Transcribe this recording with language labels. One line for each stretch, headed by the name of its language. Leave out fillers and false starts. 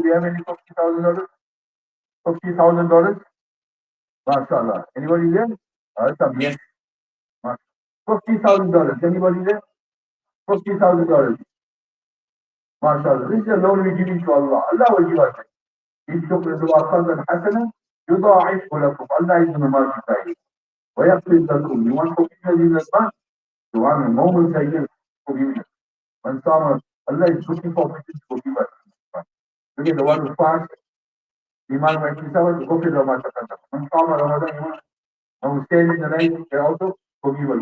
English: Do you have any $50,000? $50,000? Mashallah. Anybody there? Some yes. $50,000. Anybody there? $50,000. MashaAllah. This is a loan we give it to Allah. Allah will give us it.
Arabic: إن تقرضوا قرضا حسنا يضاعفه لكم.
English: Allah is going to multiply it.
Arabic: ويغفر لكم.
English: You want forgiveness in advance? You want a moment again forgiveness. When someone, Allah is looking for people to forgive us. Look at the one who fasts.
Arabic: Iman wa ihtisaban ghufira lahu ma taqaddama.
English: When someone Ramadan, when we stand in the night, they also forgive us.